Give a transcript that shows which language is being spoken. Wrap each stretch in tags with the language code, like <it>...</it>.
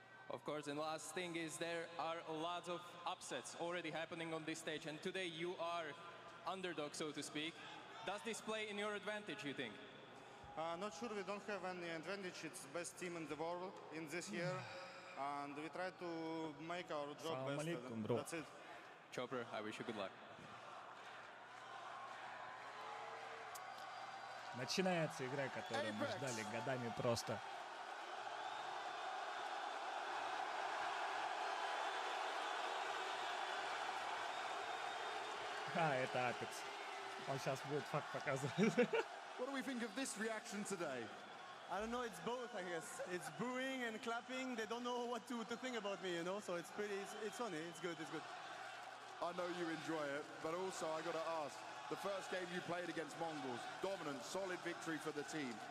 <en>Of course, and last thing is there are a lot of upsets already happening on this stage, and today you are underdog, so to speak. Does this play in your advantage, you think? Not sure, we don't have any advantage. It's the best team in the world in this year. And we try to make our job best.</en> <ar>Alaikum,</ar> <en>That's it. Chopper, I wish you good luck.</en> <ru>Начинается игра, которую мы ждали годами просто. Это Апекс. Он сейчас будет факт показывать.</ru> <en>What do we think of this reaction today? I don't know, it's both, I guess. It's booing and clapping. They don't know what to think about me, you know? So it's pretty, it's funny, it's good. I know you enjoy it, but also I got to ask, the first game you played against Mongols, dominant, solid victory for the team.</en>